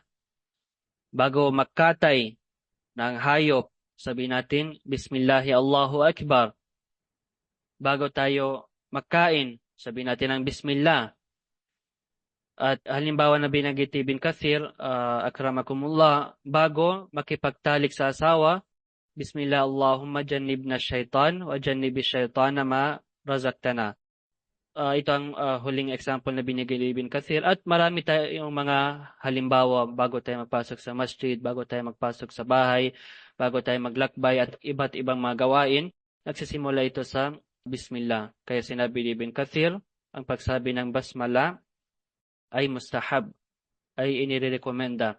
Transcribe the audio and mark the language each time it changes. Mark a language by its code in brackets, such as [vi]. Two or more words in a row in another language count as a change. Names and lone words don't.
[tl] Bago magkatay ng hayop, sabi natin, [ar] بسم الله الله أكبر. [tl] Bago tayo magkain, sabi natin ng bismillah. At halimbawa na binanggit Ibn Kathir, akramakumullah, bago makipagtalik sa asawa, [ar] بسم الله اللهم جنبنا الشيطان وجنب الشيطان ما رزقتنا. [tl] Ito ang huling example na binigay ni Ibn Kathir. At marami tayong mga halimbawa bago tayo magpasok sa masjid, bago tayo magpasok sa bahay, bago tayo maglakbay at iba't ibang mga gawain. Nagsisimula ito sa bismillah. Kaya sinabi ni Ibn Kathir, ang pagsabi ng basmala ay mustahab, ay inirekomenda.